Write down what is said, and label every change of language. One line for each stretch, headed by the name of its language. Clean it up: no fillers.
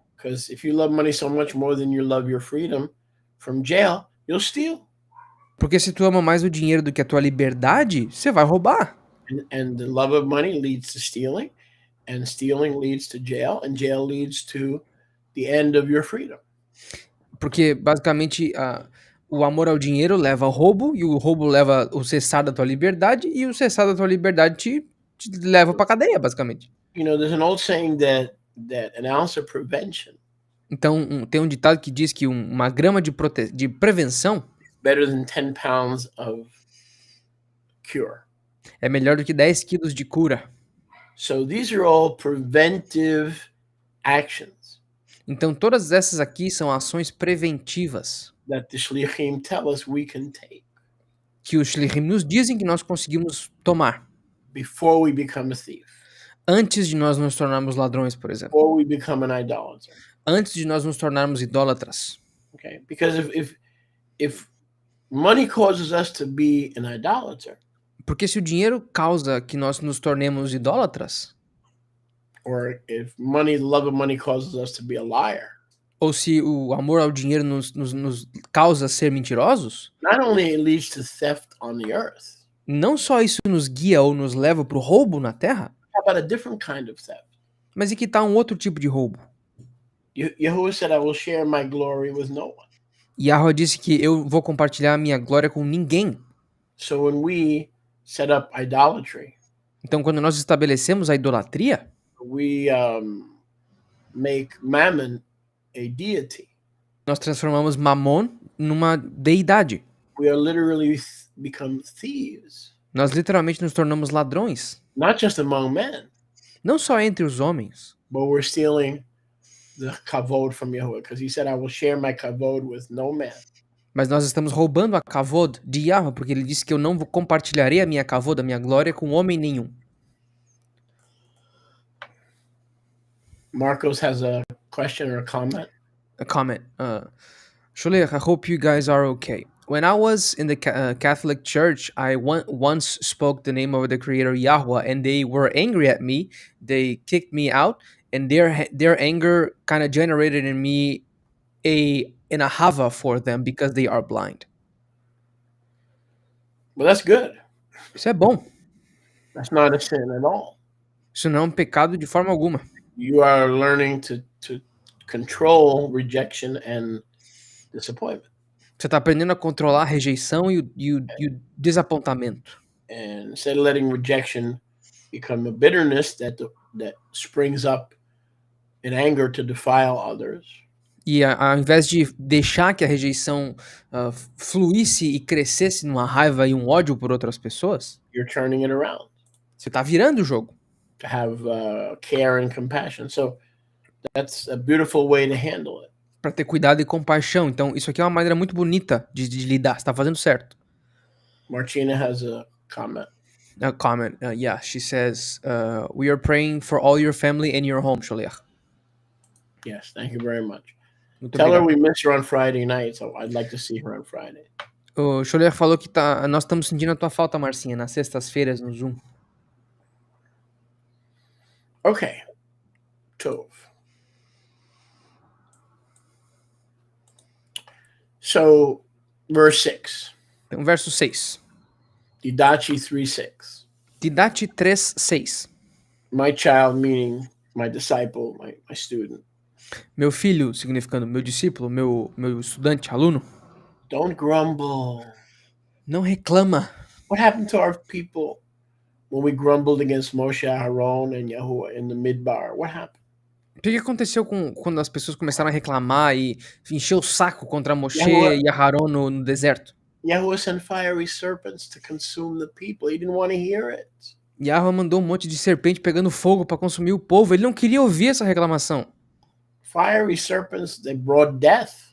English: Because if you love money so much more than you love your freedom from jail, you'll steal.
Portuguese: Porque se tu ama mais o dinheiro do que a tua liberdade, você vai roubar.
English: And the love of money leads to stealing, and stealing leads to jail, and jail leads to the end of your freedom.
Portuguese: Porque basicamente o amor ao dinheiro leva ao roubo, e o roubo leva o cessar da tua liberdade, e o cessar da tua liberdade te leva pra cadeia, basicamente.
English: You know, there's an old saying that an ounce of prevention
Portuguese: Então tem um ditado que diz que uma grama de prevenção
English: better than 10 pounds of cure.
Portuguese: é melhor do que 10 quilos de cura.
English: So these are all preventive actions
Portuguese: Então todas essas aqui são ações preventivas
English: that the shlichim tell us we can take
Portuguese: que os shlichim nos dizem que nós conseguimos tomar
English: before we become a thief,
Portuguese: antes de nós nos tornarmos ladrões, por exemplo.
English: before we become an idolater.
Portuguese: Antes de nós nos tornarmos idólatras.
English: Okay, because if money causes us to be an idolater,
Portuguese: porque se o dinheiro causa que nós nos tornemos idólatras,
English: or if love of money causes us to be a liar,
Portuguese: ou se o amor ao dinheiro nos causa ser mentirosos,
English: not only it leads to theft on the earth,
Portuguese: não só isso nos guia ou nos leva para o roubo na terra,
English: how about a different kind of theft?
Portuguese: mas e que tal um outro tipo de roubo?
English: Yahuwah said, I will share my glory with no one.
Portuguese: Yahweh disse que eu vou compartilhar a minha glória com ninguém.
English: So when we set up idolatry,
Portuguese: Então quando nós estabelecemos a idolatria,
English: we make Mammon a deity.
Portuguese: nós transformamos Mamon numa deidade.
English: We are literally become thieves,
Portuguese: Nós literalmente nos tornamos ladrões.
English: not just among men,
Portuguese: Não só entre os homens,
English: but we're stealing the kavod from Yahuwah, because he said, I will share my kavod with no man.
Portuguese: mas nós estamos roubando a kavod de Yahweh, porque ele disse que eu não compartilharei a minha kavod, a minha glória, com homem nenhum.
English: Marcos has a question or a comment. A comment. Sholech, I hope you guys are okay. When I was in the Catholic Church, I once spoke the name of the Creator Yahweh, and they were angry at me. They kicked me out, and their anger kind of generated in me an ahava for them because they are blind. Well, that's good.
Portuguese: Isso é bom.
English: That's not a sin at all.
Portuguese: Isso não é um pecado de forma alguma.
English: You are learning to control rejection and disappointment.
Portuguese: Você está aprendendo a controlar a rejeição e o desapontamento.
English: And instead of letting rejection become a bitterness that springs up in anger to defile others,
Portuguese: E ao invés de deixar que a rejeição fluísse e crescesse numa raiva e um ódio por outras pessoas,
English: you're turning it around
Portuguese: você está virando o jogo.
English: to have care and compassion. So that's a beautiful way to handle it.
Portuguese: Para ter cuidado e compaixão. Então, isso aqui é uma maneira muito bonita de lidar. Você está fazendo certo.
English: Martina has a comment. A comment. Yeah, she says, we are praying for all your family and your home, Sholiach. Yes, thank you very much.
Portuguese: Muito
English: Tell her
Portuguese: obrigado.
English: we miss her on Friday night, so I'd like to see her on Friday.
Portuguese: O Sholiach falou que nós estamos sentindo a tua falta, Marcinha, nas sextas-feiras no Zoom.
English: Okay. Tov. So, verse 6.
Portuguese: Então, verso 6.
English: Didachi 3:6.
Portuguese: Didache 3:6.
English: My child, meaning my disciple, my student.
Portuguese: Meu filho, significando meu discípulo, meu estudante, aluno,
English: Don't grumble.
Portuguese: não reclama.
English: What happened to our people when we grumbled against Moshe, Aaron, and Yahuwah in the midbar? What happened?
Portuguese: O que aconteceu quando as pessoas começaram a reclamar e encher o saco contra Moshe
English: Yahuwah-
Portuguese: e Aharon no deserto?
English: Yahuwah sent fiery serpents to consume the people. He didn't want to hear it.
Portuguese: Yahweh mandou um monte de serpente pegando fogo para consumir o povo. Ele não queria ouvir essa reclamação.
English: Fiery serpents, they brought death.